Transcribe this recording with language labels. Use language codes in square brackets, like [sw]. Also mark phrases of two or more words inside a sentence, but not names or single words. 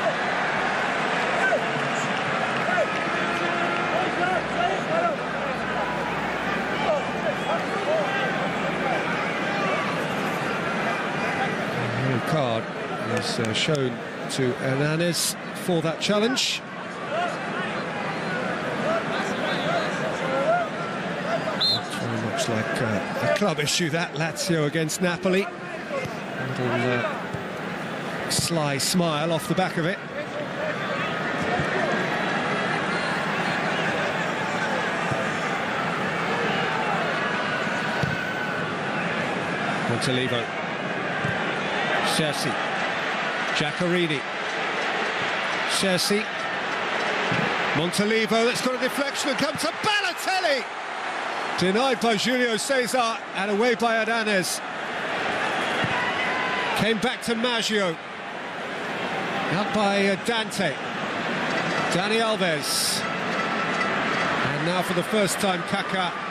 [en] No card is shown to Hernandez for that challenge. Looks like a club issue, that. Lazio against Napoli. A little sly smile off the back of it. Montolivo. Chersi. Giaccherini. Chersi. Montolivo, that's got a deflection and comes to Balotelli! Denied by Julio Cesar and away by Hernandez. Came back to Maggio. Out by Dante. Dani Alves. And now for the first time, Kaká.